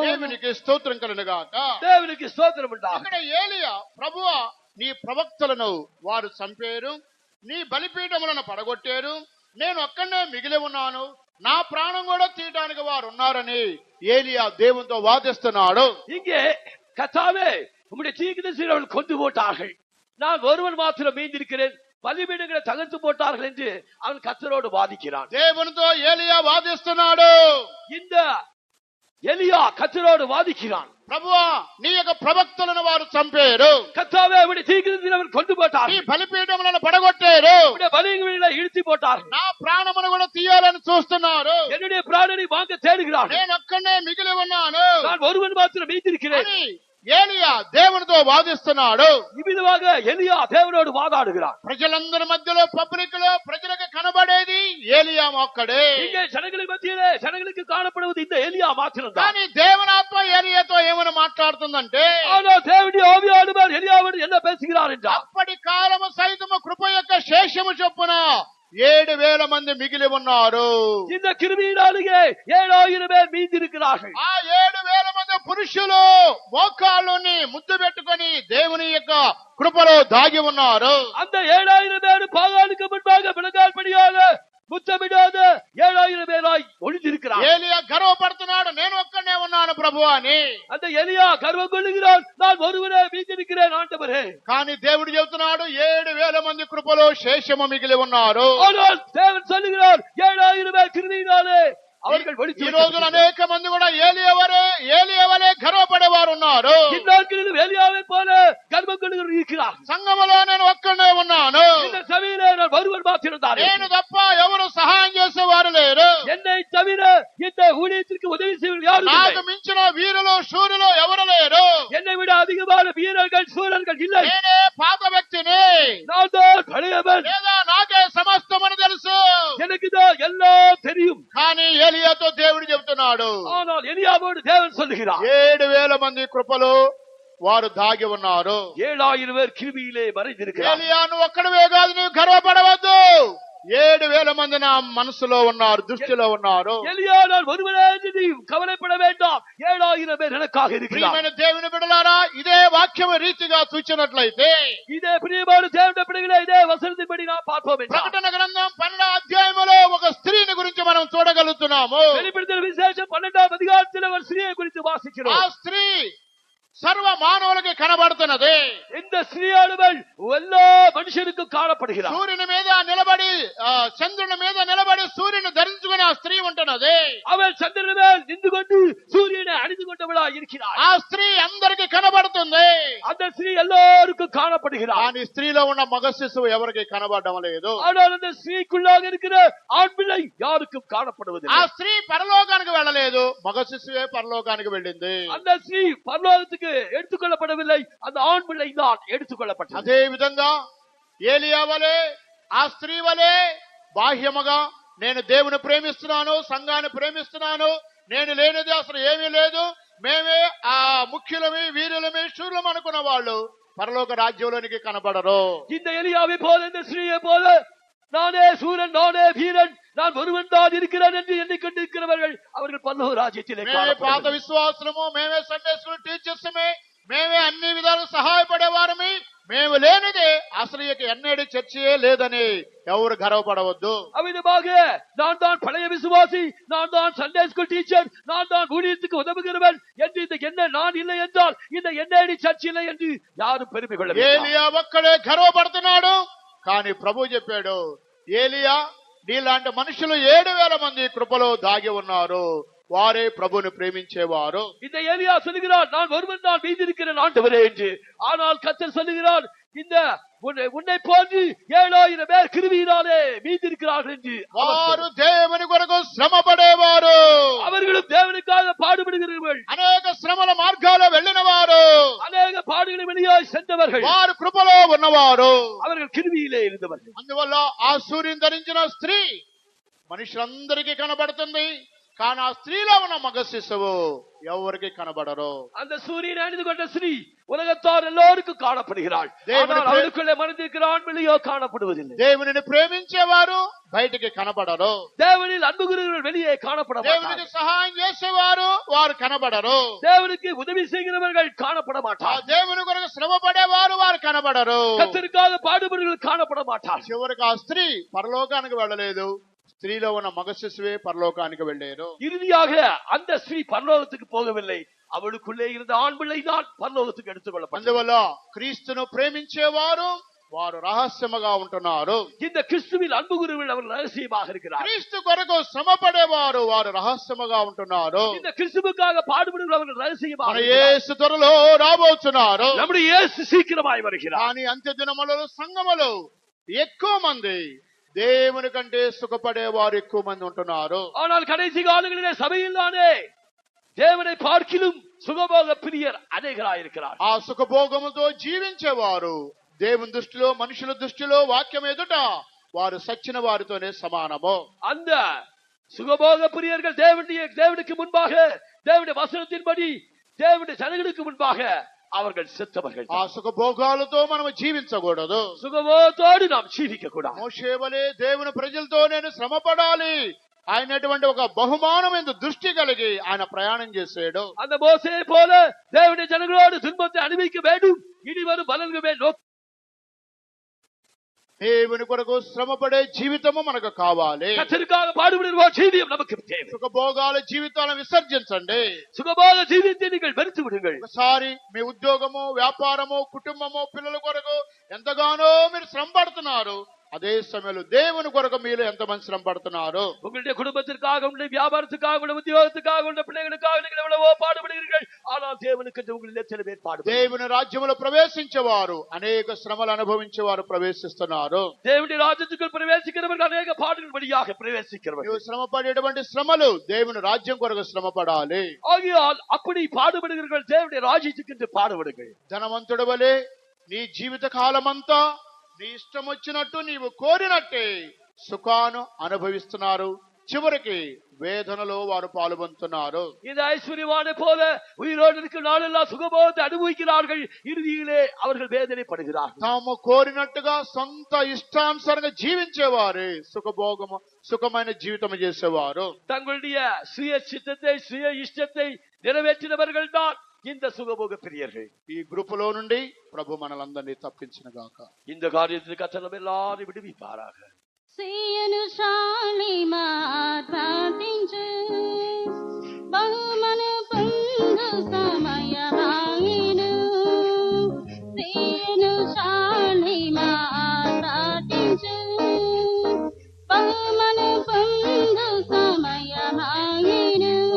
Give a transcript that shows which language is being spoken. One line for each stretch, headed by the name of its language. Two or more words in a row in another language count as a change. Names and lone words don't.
Telugu: దేవునికి స్తోత్రం కలుగుగాక. దేవునికి స్తోత్రం ఉండాలి. ఇక్కడ ఏలియా ప్రభువా నీ ప్రవక్తలను వారు చంపారు, నీ బలిపీఠములను పడగొట్టారు, నేను ఒక్కడే మిగిలి ఉన్నాను, నా ప్రాణం కూడా తీయడానికి వారు ఉన్నారని ఏలియా దేవునితో వాదిస్తున్నాడు.
Tamil: இங்கே கர்த்தாவே உம்முடைய தீர்க்கதரிசிகளை கொண்டு போட்டார்கள், நான் ஒருவன் மாத்திரம் மீந்திருக்கிறேன், பலிபீடங்களை தகர்த்து போட்டார்கள் என்று அவன் கர்த்தரோடு வாதிக்கிறான்.
Telugu: దేవునితో ఏలియా వాదిస్తున్నాడు.
Tamil: இந்த எலியா கர்த்தரோடு வாதிக்கிறான்.
Telugu: ప్రభువా నీ యొక్క ప్రవక్తలను వారు చంపారు,
Tamil: கர்த்தாவே உம்முடைய தீர்க்கதரிசிகளை கொண்டு
Telugu: నీ
Tamil: போட்டார்கள்,
Telugu: బలిపీఠములను పడగొట్టారు,
Tamil: உம்முடைய பலிபீடங்களை இழுத்து போட்டார்கள்,
Telugu: నా ప్రాణమును కూడా తీయాలని చూస్తున్నారు,
Tamil: என்னுடைய பிராணனை வாங்க தேடுகிறார்கள்,
Telugu: నేను ఒక్కడే మిగిలి ఉన్నాను
Tamil: நான் ஒருவன் மாத்திரம் மீந்திருக்கிறேன்.
Telugu: అని ఏలియా దేవునితో వాదిస్తున్నాడు. ఈ విధంగా ఎలియా దేవునోడు వాదాడుகிறான். ప్రజలందరి మధ్యలో పబ్లిక్ లో ప్రజలకు కనబడేది ఏలియా ఒక్కడే.
Tamil: இங்கே ஜனங்களின் மத்தியிலே ஜனங்களுக்கு காணப்படுவது இந்த எலியா மாத்திரம்தான்.
Telugu: కానీ దేవునాత్మ ఏలియాతో ఏమని మాట్లాడుతుందంటే,
Tamil: ஆனால் தேவனுடைய ஆவியானவர் எலியாவோடு என்ன பேசுகிறார் என்றால்,
Telugu: అప్పటి కాలము సైతము కృప యొక్క శేషము చొప్పున 7,000 మంది మిగిలి ఉన్నారు.
Tamil: இந்த கிருபையினாலேயே 7,000 பேர் மீந்திருக்கிறார்கள்.
Telugu: ఆ 7,000 మంది పురుషులు మోకాళ్ళని ముద్దు పెట్టుకొని దేవుని యొక్క కృపలో దాగి ఉన్నారు.
Tamil: அந்த 7,000 பேர் பாகாலுக்கு முன்பாக விலகால்படியாக முத்தமிடாத 7,000 பேராய் ஒளிந்திருக்கிறார்.
Telugu: ఏలియా గర్వపడుతున్నాడు, నేను ఒక్కనే ఉన్నాను ప్రభు అని.
Tamil: அந்த எலியா கர்வம் கொள்ளுகிறான், நான் ஒருவனே மீந்திருக்கிறேன் ஆண்டவரே.
Telugu: కానీ దేవుడు చెబుతున్నాడు 7,000 మంది కృపలో శేషము మిగిలి ఉన్నారు.
Tamil: ஆனால் தேவன் சொல்லுகிறார் 7,000 பேர் கிருபையினாலே அவர்கள்
Telugu: ఈ రోజున అనేక మంది కూడా ఏలియావలే గర్వపడేవారు ఉన్నారు.
Tamil: இந்நாட்களிலும் எலியாவை போல கர்வம் கொள்ளுகிறவர் இருக்கிறார்.
Telugu: సంఘములో నేను ఒక్కడే ఉన్నాను,
Tamil: இந்த சபையிலே நான் ஒருவர் மாத்திரம் தான்,
Telugu: నేను తప్ప ఎవరు సహాయం చేసేవారు లేరు.
Tamil: என்னை தவிர இந்த ஊழியத்திற்கு உதவி செய்வது யாரும்
Telugu: నాకు
Tamil: இல்லை.
Telugu: మించిన వీరులు శూరులు ఎవరు లేరు.
Tamil: என்னை விட அதிகமான வீரர்கள் சூரர்கள் இல்லை.
Telugu: నేనే పాత వ్యక్తిని,
Tamil: நான் தான் பழையவன்,
Telugu: లేదా నాకే సమస్తమని తెలుసు.
Tamil: எனக்கு தான் எல்லாம் தெரியும்.
Telugu: కానీ ఏలియాతో దేవుడు చెబుతున్నాడు
Tamil: ஆனால் எலியாவோடு தேவன் சொல்லுகிறார்
Telugu: 7,000 మంది కృపలో వారు దాగి ఉన్నారు.
Tamil: 7,000 பேர் கிருபையிலே மறைந்திருக்கிறார்.
Telugu: ఏలియా నువ్వు ఒక్కడివే కాదు, నువ్వు గర్వపడవద్దు. 7,000 మంది నా మనసులో ఉన్నారు, దృష్టిలో ఉన్నారు.
Tamil: எலியா நான் ஒருவனே என்று நீ கவலைப்பட வேண்டாம், 7,000 பேர் எனக்காக இருக்கிறார்.
Telugu: ప్రియమైన దేవుని బిడ్డలారా, ఇదే వాక్యం రీతిగా చూచినట్లయితే
Tamil: இதே பிரியமான தேவனுடைய பிள்ளைகளே, இதே வசனத்தின்படி நாம் பார்ப்போம் என்றால்
Telugu: ప్రకటన గ్రంథం 12వ అధ్యాయములో ఒక స్త్రీని గురించి మనం చూడగలుగుతున్నాము.
Tamil: வெளிப்படுத்தல் விசேஷம் 12ஆம் அதிகாரத்தில் ஒரு ஸ்திரியை குறித்து
Telugu: ఆ
Tamil: வாசிக்கிறோம்.
Telugu: స్త్రీ సర్వ మానవులకి కనబడుతున్నది.
Tamil: இந்த ஸ்திரியானவள் எல்லா மனுஷனுக்கும் காணப்படுகிறார்.
Telugu: సూర్యుని మీద నిలబడి చంద్రుని మీద నిలబడి సూర్యుని ధరించుకుని ఆ స్త్రీ ఉంటున్నది.
Tamil: அவள் சந்திரன் மேல் நின்று கொண்டு சூரியனை அணிந்து கொண்டவளாய் இருக்கிறார்.
Telugu: ఆ స్త్రీ అందరికి కనబడుతుంది.
Tamil: அந்த ஸ்திரீ எல்லாருக்கும் காணப்படுகிறார்.
Telugu: కానీ స్త్రీలో ఉన్న మగ శిశువు ఎవరికి కనబడడం లేదు.
Tamil: ஆனால் அந்த ஸ்திரீக்குள்ளாக இருக்கிற ஆண் பிள்ளை யாருக்கும்
Telugu: ఆ
Tamil: காணப்படுவதில்லை.
Telugu: స్త్రీ పరలోకానికి వెళ్ళలేదు, మగ శిశువే పరలోకానికి వెళ్ళింది.
Tamil: அந்த ஸ்திரீ பரலோகத்துக்கு எடுத்துக்கொள்ளப்படவில்லை, அந்த ஆண் பிள்ளை தான் எடுத்துக்கொள்ளப்பட்டது.
Telugu: అదే విధంగా ఏలియా వలె ఆ స్త్రీ వలె బాహ్యముగా నేను దేవుని ప్రేమిస్తున్నాను, సంఘాన్ని ప్రేమిస్తున్నాను, నేను లేనిది అసలు ఏమీ లేదు, మేమే ఆ ముఖ్యులమే వీరులమే శూరులం అనుకున్న వాళ్ళు పరలోక రాజ్యంలోనికి కనబడరు.
Tamil: இந்த எலியாவை போல இந்த ஸ்திரீயை போல நானே சூரன், நானே வீரன், நான் ஒருவன் தான் இருக்கிறேன் என்று எண்ணிக்கொண்டிருக்கிறவர்கள் அவர்கள் பரலோக ராஜ்யத்திலே
Telugu: మేమే పాత
Tamil: காணப்படுவார்கள்.
Telugu: విశ్వాసము, మేమే
English: Sunday school teachers,
Telugu: మేమే అన్ని విధాలు సహాయపడేవారమే, మేము లేనిదే అసలు ఇక ఎన్నడూ చర్చయే లేదని ఎవరు గర్వపడవద్దు.
Tamil: அவ்விதமாக நான் தான் பழைய விசுவாசி, நான் தான்
English: Sunday school teacher,
Tamil: நான் தான் ஊழியத்துக்கு உதவுகிறவன் என்று இந்த என்ன நான் இல்லை என்றால் இந்த எண்ணடி சர்ச் இல்லை என்று யாரும் பெருமை கொள்ள வேண்டாம்.
Telugu: ఏలియా ఒక్కడే గర్వపడుతున్నాడు. కానీ ప్రభు చెప్పాడు, ఏలియా నీలాంటి మనుషులు 7,000 మంది కృపలో దాగి ఉన్నారు, వారే ప్రభుని ప్రేమించేవారు.
Tamil: இந்த எலியா சொல்லுகிறார் நான் ஒருவன் தான் மீதிருக்கிறேன் ஆண்டவரே என்று. ஆனால் கர்த்தர் சொல்லுகிறார் இந்த உன்னை போன்று 7,000 பேர் கிருபையினாலே மீதிருக்கிறார்கள் என்று.
Telugu: వారు దేవుని కొరకు శ్రమ పడేవారు,
Tamil: அவர்களும் தேவனுக்காக பாடுபடுகிறவர்கள்,
Telugu: అనేక శ్రమల మార్గాల్లో వెళ్ళిన వారు,
Tamil: அநேக பாடுகளை வெளியாய் சென்றவர்கள்,
Telugu: వారు కృపలో ఉన్నవారు.
Tamil: அவர்கள் கிருபையிலே இருந்தவர்கள்.
Telugu: అందువల్ల ఆ సూర్యుని ధరించిన స్త్రీ మనుషులందరికీ కనబడుతుంది. కానీ ఆ స్త్రీలో ఉన్న మగ శిశువు ఎవరికి కనబడరు.
Tamil: அந்த சூரியன் அணிந்து கொண்ட ஸ்ரீ உலகத்தார் எல்லோருக்கும் காணப்படுகிறாள். ஆனால் அவளுக்குள்ளே மறைந்திருக்கிற ஆண் பிள்ளையோ காணப்படுவதில்லை.
Telugu: దేవునిని ప్రేమించేవారు బయటికి కనబడరు,
Tamil: தேவனில் அன்புகிறவர்கள் வெளியே காணப்பட
Telugu: దేవునికి
Tamil: மாட்டார்கள்.
Telugu: సహాయం చేసేవారు వారు కనబడరు,
Tamil: தேவனுக்கு உதவி செய்கிறவர்கள் காணப்பட
Telugu: ఆ
Tamil: மாட்டார்கள்.
Telugu: దేవుని కొరకు శ్రమ పడేవారు వారు కనబడరు.
Tamil: கர்த்தருக்காக பாடுபடுவர்கள் காணப்பட மாட்டார்கள்.
Telugu: చివరికి ఆ స్త్రీ పరలోకానికి వెళ్ళలేదు, స్త్రీలో ఉన్న మగ శిశువే పరలోకానికి వెళ్ళారు.
Tamil: இறுதியாக அந்த ஸ்ரீ பரலோகத்துக்கு போகவில்லை, அவளுக்குள்ளே இருந்த ஆண் பிள்ளை தான் பரலோகத்துக்கு எடுத்துக்கொள்ளப்பட்டது.
Telugu: అందువల్ల క్రీస్తును ప్రేమించేవారు వారు రహస్యముగా ఉంటున్నారు.
Tamil: இந்த கிறிஸ்துவில் அன்புகிறவர்கள் அவர் ரகசியமாக இருக்கிறார்.
Telugu: క్రీస్తు కొరకు శ్రమ పడేవారు వారు రహస్యముగా ఉంటున్నారు.
Tamil: இந்த கிறிஸ்துவுக்காக பாடுபடுகிறவர்கள் ரகசியமாக
Telugu: మన
Tamil: இருக்கிறார்.
Telugu: యేసు త్వరలో రాబోతున్నారు.
Tamil: நம்முடைய இயேசு సీக்கிரமாய் வருகிறார்.
Telugu: కానీ అంత్య దినములలో సంఘములో ఎక్కువ మంది దేవుని కంటే సుఖపడేవారు ఎక్కువ మంది ఉంటున్నారు.
Tamil: ஆனால் கடைசி காலங்களிலே சபையில் தானே தேவனை பார்க்கிலும் சுகபோக பிரியர் அநேகராயிருக்கிறார்.
Telugu: ఆ సుఖభోగముతో జీవించేవారు దేవుని దృష్టిలో మనుషుల దృష్టిలో వాక్యం ఎదుట వారు సచ్చిన వారితోనే సమానము.
Tamil: அந்த சுகபோக பிரியர்கள் தேவனுக்கு முன்பாக, தேவனுடைய வசனத்தின்படி, தேவனுடைய ஜனங்களுக்கு முன்பாக அவர்கள் செத்தவர்கள்.
Telugu: ఆ సుఖభోగాలతో మనం జీవించకూడదు.
Tamil: சுகபோகத்தோடு நாம் ஜீவிக்க கூடாது.
Telugu: మోషే వలె దేవుని ప్రజలతో నేను శ్రమ పడాలి ఆయనటువంటి ఒక బహుమానం ఎందు దృష్టి కలిగి ఆయన ప్రయాణం చేశాడు.
Tamil: அந்த மோசேயை போல தேவனுடைய ஜனங்களோடு துன்பத்தை அனுபவிக்க வேண்டும், இனி வரும் பலன்களை நோக்கி
Telugu: దేవుని కొరకు శ్రమపడే జీవితము మనకు కావాలి.
Tamil: கர்த்தருக்காக பாடுபடுகிற ஜீவியம் நமக்கு தேவை.
Telugu: సుఖభోగాల జీవితాలను విసర్జించండి.
Tamil: சுகபோக ஜீவியத்தை நீங்கள் வெறுத்து விடுங்கள்.
Telugu: ఒకసారి మీ ఉద్యోగము, వ్యాపారము, కుటుంబము, పిల్లల కొరకు ఎంతగానో మీరు శ్రమ పడుతున్నారు. అదే సమయంలో దేవుని కొరకు మీరు ఎంతమంది శ్రమ పడుతున్నారు?
Tamil: உங்களுடைய குடும்பத்திற்காக, உங்களுடைய வியாபாரத்துக்காக, உங்களுடைய உத்தியோகத்துக்காக, உங்களுடைய பிள்ளைகளுக்காக நீங்கள் எவ்வளவோ பாடுபடுகிறீர்கள். ஆனால் தேவனுக்கு உங்களில் எத்தனை பேர் பாடுபடுகிறார்கள்?
Telugu: దేవుని రాజ్యములో ప్రవేశించేవారు అనేక శ్రమలు అనుభవించేవారు ప్రవేశిస్తున్నారు.
Tamil: தேவுனி ராஜ்யத்துக்குள் பிரவேசிக்கிறவர்கள் அநேக பாடுகள் வழியாக பிரவேசிக்கிறவர்கள்.
Telugu: నువ్వు శ్రమ పడేటువంటి శ్రమలు దేవుని రాజ్యం కొరకు శ్రమ పడాలి.
Tamil: ஆகையால் அப்படி பாடுபடுகிறவர்கள் தேவனுடைய ராஜ்யத்துக்கு என்று பாடுபடுங்கள்.
Telugu: ధనవంతుడి వలె నీ జీవిత కాలమంతా నీ ఇష్టం వచ్చినట్టు నీవు కోరినట్టే సుఖాను అనుభవిస్తున్నారు. చివరికి వేదనలో వారు పాల్గొంటున్నారు.
Tamil: இந்த ஐஸ்வர்யவானை போல உயிரோடு இருக்கும் நாளெல்லாம் சுகபோகத்தை அனுபவிக்கிறார்கள். இறுதியிலே அவர்கள் வேதனைப்படுகிறார்கள்.
Telugu: తాము కోరినట్టుగా సొంత ఇష్టానుసారంగా జీవించేవారు సుఖమైన జీవితం చేసేవారు.
Tamil: தங்களுடைய சுய சித்தத்தை, சுய இஷ்டத்தை நிறைவேற்றினவர்கள் தான் இந்த சுகபோக பிரியர்கள்.
Telugu: ఈ గ్రూప్ లో నుండి ప్రభు మనలందరినీ తప్పించిన గాక.
Tamil: இந்த காரியத்துக்கு கர்த்தர் எல்லாரும் விடுவிப்பாராக.
Telugu: సీయను శాలిమార్పించు బహుమను పొందు సమయమాయెను. సీయను శాలిమార్పించు బహుమను పొందు సమయమాయెను.